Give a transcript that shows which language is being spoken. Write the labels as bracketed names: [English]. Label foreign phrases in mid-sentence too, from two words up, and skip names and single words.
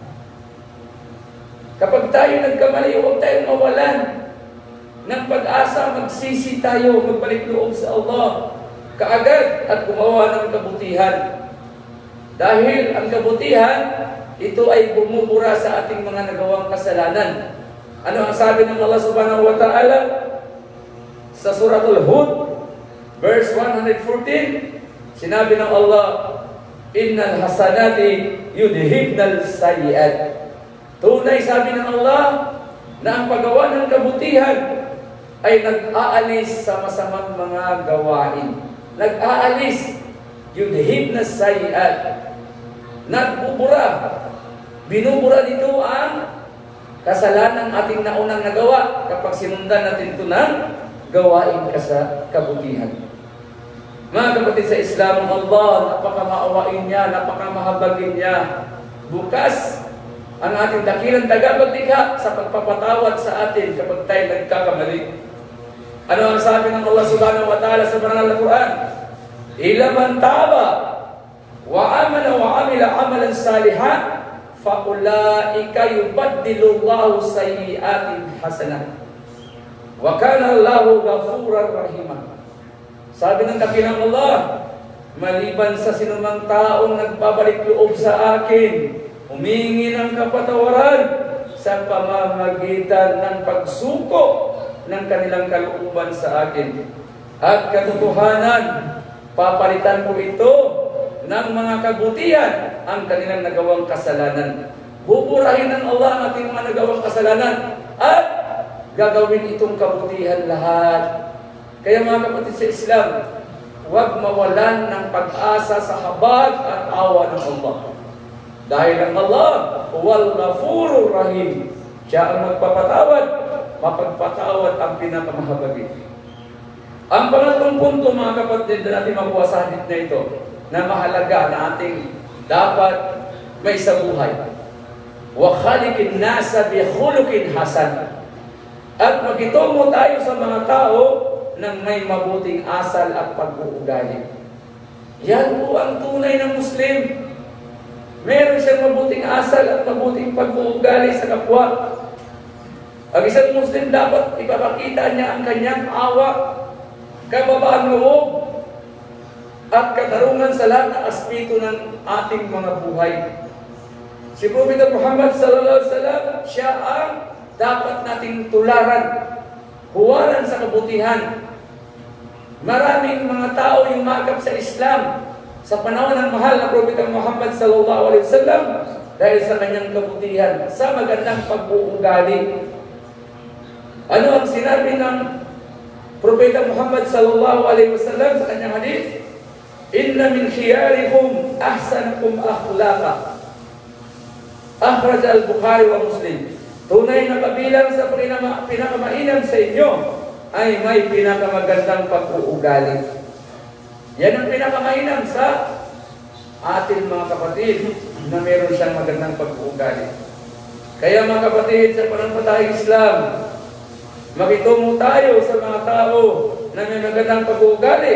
[Filipino] Kapag tayo nagkamali, huwag tayong mawalan ng pag-asa, magsisi tayo, magbalik loob sa Allah kaagad at gumawa ng kabutihan. Dahil ang kabutihan, ito ay bumubura sa ating mga nagawang kasalanan. Ano ang sabi ng Allah [Arabic] سبحانه وتعالى [Filipino] sa Suratul Hud, verse 114? Sinabi ng Allah, [Arabic] إن الحسنات يذهبن السيئات. [Filipino] Tunay, sabi ng Allah, na ang paggawa ng kabutihan ay nag-aalis sa masamang mga gawain. Nag-aalis, [Arabic] يذهبن السيئات. [Filipino] Nagbubura. Binubura dito ang kasalanan ating naunang nagawa kapag sinundan natin ito ng gawain sa kabutihan. Mga kapatid sa Islam, Allah, napakamaawain niya, napakamahabagin niya. Bukas, ang ating dakilang tagapaglikha sa pagpapatawad sa atin kapag tayo nagkakamali. Ano ang sabi ng Allah [Arabic] سبحانه وتعالى [Filipino] sa banal na Quran? [Arabic] إلا من تاب وآمن وعمل عملا صالحا فأولئك يبدل الله سيئاتهم حسنات وكان الله غفورا رحيما. [Filipino] Sabi ng dakilang Allah, maliban sa sinumang taong nagbabalik loob sa akin, humingi ng kapatawaran sa pamamagitan ng pagsuko ng kanilang kalooban sa akin. At katotohanan, papalitan ko ito ng mga kabutihan ang kanilang nagawang kasalanan. Buburahin ng Allah ang ating mga nagawang kasalanan at gagawin itong kabutihan lahat. Kaya mga kapatid sa Islam, huwag mawalan ng pag-asa sa habag at awa ng Allah. Dahil ang Allah, [Arabic] هو الغفور الرحيم. [Filipino] Siya ang magpapatawad, mapagpatawad ang pinakamahabagin. Ang pangatlong punto, mga kapatid, na natin makuha sa hadith na ito, na mahalaga na ating dapat may sa buhay. [Arabic] وخالق الناس بخلق حسن. [Filipino] At magtungo tayo sa mga tao ng may mabuting asal at pag-uugali. Yan po ang tunay na Muslim. Meron siyang mabuting asal at mabuting pag-uugali sa kapwa. Ang isang Muslim dapat ipapakita niya ang kanyang awa, kababaang loob, at katarungan sa lahat ng aspeto ng ating mga buhay. Si Prophet Muhammad [Arabic] صلى الله عليه وسلم, [Filipino] siya ang dapat nating tularan, huwaran sa kabutihan. Maraming mga tao yung makap sa Islam sa panahon ng mahal na Prophet Muhammad [Arabic] صلى الله عليه وسلم [Filipino] dahil sa kanyang kabutihan, sa magandang pag-uugali. Ano ang sinabi ng Propeta Muhammad [Arabic] صلى الله عليه وسلم [Filipino] sa kanyang hadith? [Arabic] إن من خياركم أحسنكم أخلاقا. أخرج البخاري ومسلم. [Filipino] Tunay na kabilang sa pinakamainam sa inyo ay may pinakamagandang pag-uugali. Yan ang pinakamainam sa atin mga kapatid na meron siyang magandang pag-uugali. Kaya mga kapatid, sa pananampalatayang Islam, makitungo tayo sa mga tao na may magandang pag-uugali.